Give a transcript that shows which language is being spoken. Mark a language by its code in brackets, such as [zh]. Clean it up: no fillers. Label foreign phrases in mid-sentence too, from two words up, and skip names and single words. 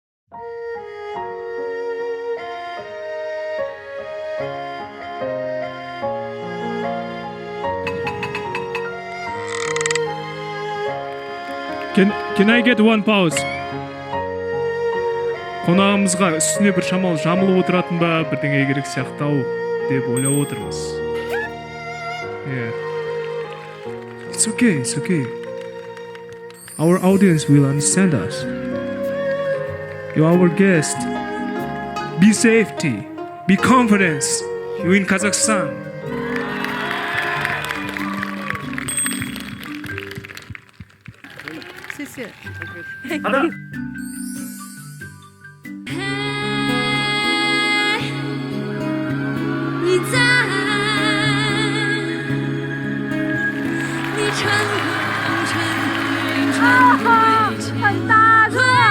[en] Can I get one pause? [kk] Қонағымызға үстіне бір шамалы жамылып отыратын ба, бірдеңе керек сияқты-ау деп ойлап отырмыз. [en] Yeah. It's okay. Our audience will understand us. You're our guest. Be safety. Be confidence. You're in Kazakhstan. [ko] 하나. [zh] 很大声。